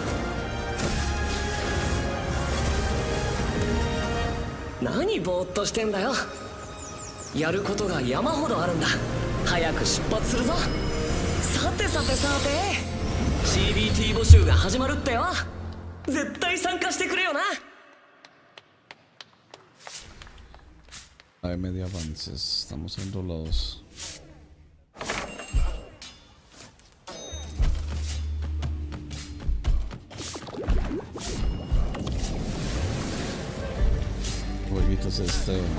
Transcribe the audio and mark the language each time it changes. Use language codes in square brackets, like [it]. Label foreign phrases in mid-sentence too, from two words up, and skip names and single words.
[ja] 何ぼーっとしてんだよ。やることが山ほどあるんだ。早く出発するぞ。さてさてさて CBT 募集が始まるってよ。絶対参加してくれよな。 [es] Hay medio avances, estamos haciendo los... Jueguitos este...